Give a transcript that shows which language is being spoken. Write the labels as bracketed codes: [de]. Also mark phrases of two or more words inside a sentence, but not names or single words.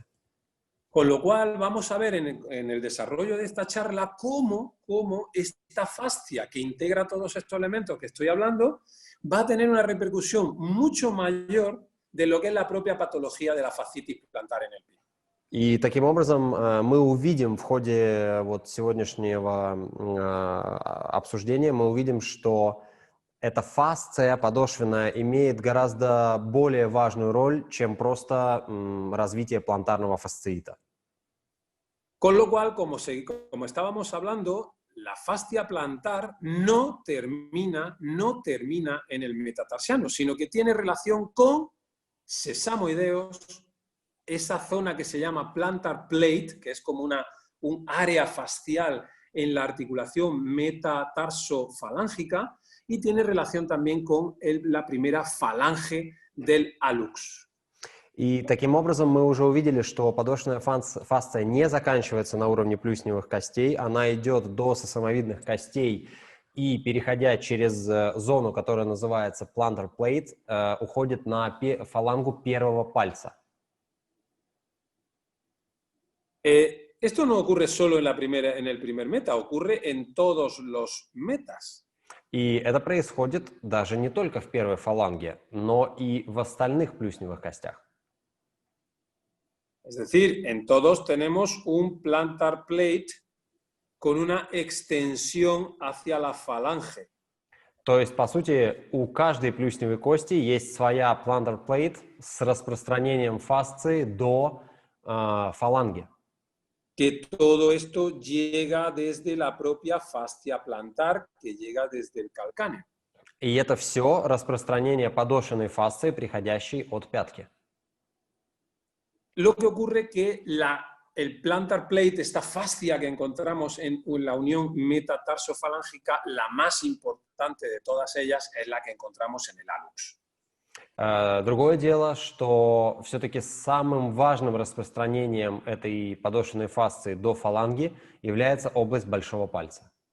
[es] Con lo cual vamos a ver en el desarrollo de esta charla cómo esta fascia que integra todos estos elementos que estoy hablando va a tener una repercusión mucho mayor de lo que es la propia patología de la fascitis plantar en el pie. [ru] И таким образом мы увидим в ходе вот сегодняшнего обсуждения, мы увидим, что эта фасция подошвенная имеет гораздо более важную роль, чем просто развитие плантарного фасциита. [es] Con lo cual, como estábamos hablando, la fascia plantar no termina en el metatarsiano, sino que tiene relación con sesamoideos, esa zona que se llama [en] plantar plate, [es] que es como un área fascial en la articulación metatarso-falángica, y tiene relación también con la primera falange del hallux. [ru] И таким образом мы уже увидели, что подошвенная фасция не заканчивается на уровне плюсневых костей, она идет до сосамовидных костей и, переходя через зону, которая называется [en] plantar plate, [ru] уходит на фалангу первого пальца. [es] Esto no ocurre solo en el primer meta, ocurre en todos los metas. [ru] И это происходит даже не только в первой фаланге, но и в остальных плюсневых костях. [es] Es decir, en todos tenemos un [en] plantar plate [es] con una extensión hacia la falange. [ru] То есть, по сути, у каждой плюсневой кости есть своя [en] plantar plate [ru] с распространением фасции до фаланги. [es] Que todo esto llega desde la propia fascia plantar, que llega desde el calcáneo. [ru] И это все распространение подошвенной фасции, приходящей от пятки. [es] Lo que ocurre que el [en] plantar plate, [es] esta fascia que encontramos en la unión metatarso-falángica, la más importante de todas ellas es la que encontramos en el hallux. [ru] Другое дело, что все-таки самым важным распространением этой подошвенной фасции до фаланги является область большого пальца.